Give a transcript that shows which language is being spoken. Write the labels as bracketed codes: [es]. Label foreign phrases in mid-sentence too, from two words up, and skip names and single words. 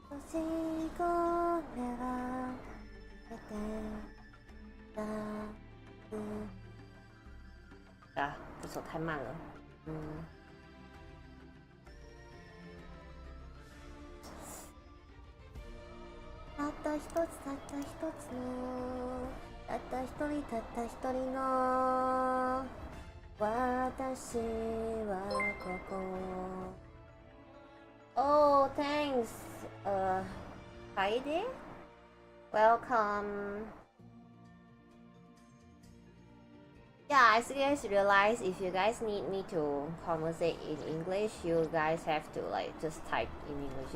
[zh] 啊，这首太慢了。 [ja] たった一つたった一つのたった一人たった一人の私はここ。 [en] Oh, thanks. Heidi? Welcome. Yeah, I just realized if you guys need me to conversate in English, you guys have to like just type in English.